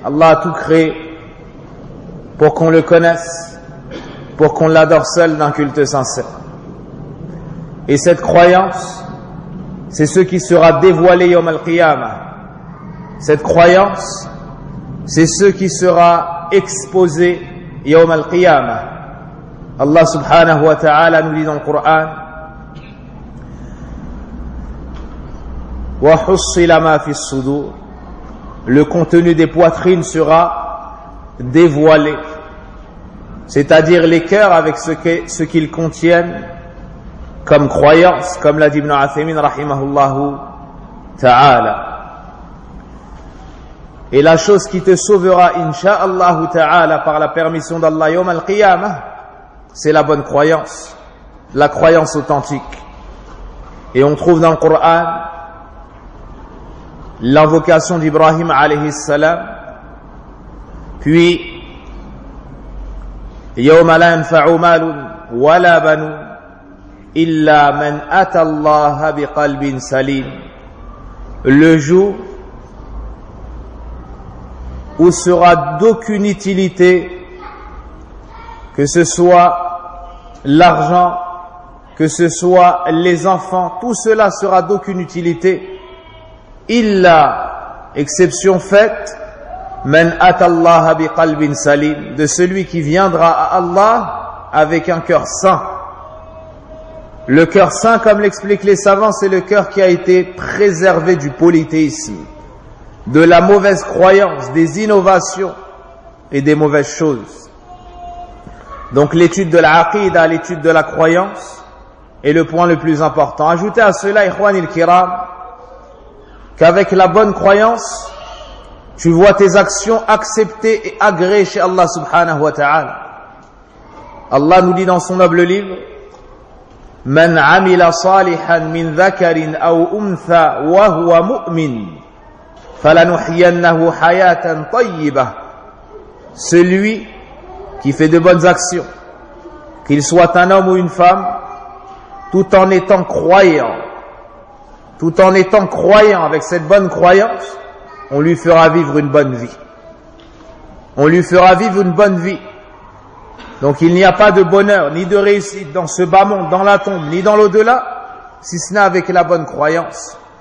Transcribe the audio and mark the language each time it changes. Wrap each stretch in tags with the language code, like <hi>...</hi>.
<fr>Allah a tout créé pour qu'on le connaisse, pour qu'on l'adore seul d'un culte sincère. Et cette croyance, c'est ce qui sera dévoilé yawm al-qiyamah. Cette croyance, c'est ce qui sera exposé يوم القيامة.</fr> <ar>الله سبحانه وتعالى نريد القرآن وحصل ما في الصدور.</ar> <fr>Le contenu des poitrines sera dévoilé, c'est-à-dire les cœurs avec ce qu'ils contiennent comme croyance, comme l'a dit Ibn Athaymin رحمه تعالى. Et la chose qui te sauvera, Inch'Allah ta'ala, par la permission d'Allah, yawm al-qiyamah, c'est la bonne croyance, la croyance authentique. Et on trouve dans le Coran l'invocation d'Ibrahim alayhi salam, puis</fr> <ar>يَوْمَ لَا يَنْفَعُ مَالٌ وَلَا بَنُونَ إِلَّا مَنْ أَتَى اللَّهَ بِقَلْبٍ سَلِيمٍ.</ar> <fr>Le jour où sera d'aucune utilité, que ce soit l'argent, que ce soit les enfants, tout cela sera d'aucune utilité. Illa, exception faite,</fr> <ar>man atallaha biqalbin salim,</ar> <fr>de celui qui viendra à Allah avec un cœur sain. Le cœur sain, comme l'expliquent les savants, c'est le cœur qui a été préservé du polythéisme, de la mauvaise croyance, des innovations et des mauvaises choses. Donc l'étude de l'aqida, l'étude de la croyance, est le point le plus important. Ajoutez à cela, ikhwan al-kiram, qu'avec la bonne croyance, tu vois tes actions acceptées et agréées chez Allah subhanahu wa ta'ala. Allah nous dit dans son noble livre,</fr> <ar>من عمل صالحا من ذكر أو أنثى وهو مؤمن فلنحيينه حياة طيبة.</ar> <fr>Celui qui fait de bonnes actions, qu'il soit un homme ou une femme, tout en étant croyant avec cette bonne croyance, on lui fera vivre une bonne vie. On lui fera vivre une bonne vie. Donc il n'y a pas de bonheur ni de réussite dans ce bas monde, dans la tombe, ni dans l'au-delà, si ce n'est avec la bonne croyance.</fr>